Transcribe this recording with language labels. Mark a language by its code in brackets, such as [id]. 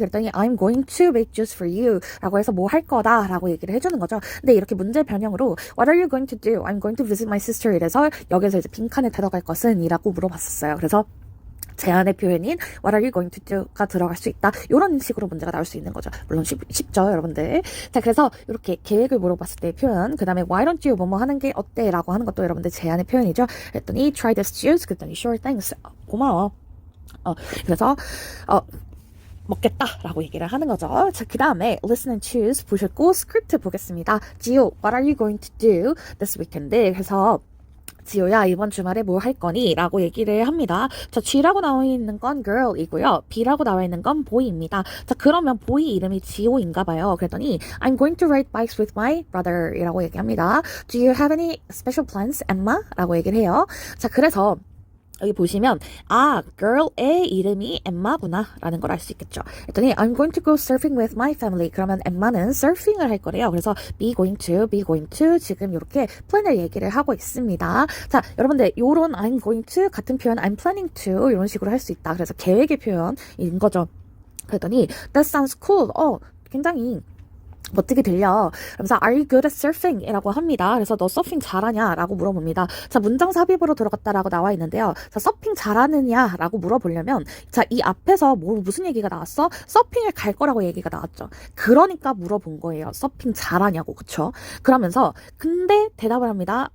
[ko] 그랬더니 [en] I'm going to make juice for you [ko] 라고 해서 뭐 할 거다 라고 얘기를 해주는 거죠. 근데 이렇게 문제 변형으로 [en] What are you going to do? I'm going to visit my sister [ko] 이래서 여기서 이제 빈칸에 들어갈 것은 이라고 물어봤었어요. 그래서 제안의 표현인 [en] What are you going to do [ko] 가 들어갈 수 있다. 이런 식으로 문제가 나올 수 있는 거죠. 물론 쉽죠, 여러분들. 자, 그래서 이렇게 계획을 물어봤을 때의 표현, 그 다음에 [en] Why don't you [ko] 뭐뭐 하는 게 어때? 라고 하는 것도 여러분들 제안의 표현이죠. 그랬더니 [en] Try this juice. 그랬더니 Sure, thanks. [ko] 고마워. 그래서 먹겠다라고 얘기를 하는 거죠. 자, 그 다음에 listen and choose 보셨고 스크립트 보겠습니다. [en] 지효, what are you going to do this weekend? [ko] 그래서 지효야, 이번 주말에 뭐 할 거니? 라고 얘기를 합니다. 자, G라고 나와 있는 건 girl이고요. B라고 나와 있는 건 boy입니다. 자, 그러면 boy 이름이 지효인가 봐요. 그랬더니 [en] I'm going to ride bikes with my brother [ko] 이라고 얘기합니다. [en] Do you have any special plans, Emma? [ko] 라고 얘기를 해요. 자, 그래서 여기 보시면 girl의 이름이 엠마구나 라는 걸 알 수 있겠죠. 그랬더니 [en] I'm going to go surfing with my family. [ko] 그러면 엠마는 서핑을 할 거래요. 그래서 be going to 지금 이렇게 플랜을 얘기를 하고 있습니다. 자, 여러분들 요런 I'm going to 같은 표현 I'm planning to 이런 식으로 할 수 있다. 그래서 계획의 표현인 거죠. 그랬더니 [en] that sounds cool. [ko] 굉장히 멋지게 들려. 그러면서 [en] Are you good at surfing? [ko] 이라고 합니다. 그래서 너 서핑 잘하냐? 라고 물어봅니다. 자, 문장 삽입으로 들어갔다라고 나와 있는데요. 자, 서핑 잘하느냐? 라고 물어보려면 자, 이 앞에서 무슨 얘기가 나왔어? 서핑을 갈 거라고 얘기가 나왔죠. 그러니까 물어본 거예요. 서핑 잘하냐고. 그쵸? 그러면서 근데 대답을 합니다.